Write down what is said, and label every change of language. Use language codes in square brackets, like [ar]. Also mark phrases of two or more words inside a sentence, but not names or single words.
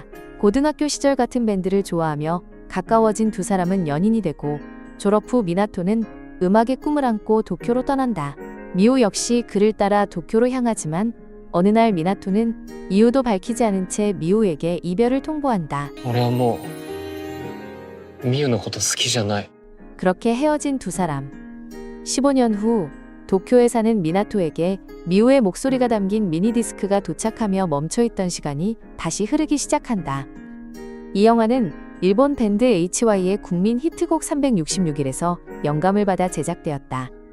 [ko] 고등학교 시절 같은 밴드를 좋아하며 가까워진 두 사람은 연인이 되고 졸업 후 미나토는 음악의 꿈을 안고 도쿄로 떠난다. 미우 역시 그를 따라 도쿄로 향하지만 어느 날 미나토는 이유도 밝히지 않은 채 미우에게 이별을 통보한다. [ja] 俺はもうミユのこと好きじゃない。 [ko] 그렇게 헤어진 두 사람. 15년 후 도쿄에 사는 미나토에게 미우의 목소리가 담긴 미니디스크가 도착하며 멈춰있던 시간이 다시 흐르기 시작한다. 이 영화는 일본 밴드 HY의 국민 히트곡 366일에서 영감을 받아 제작되었다.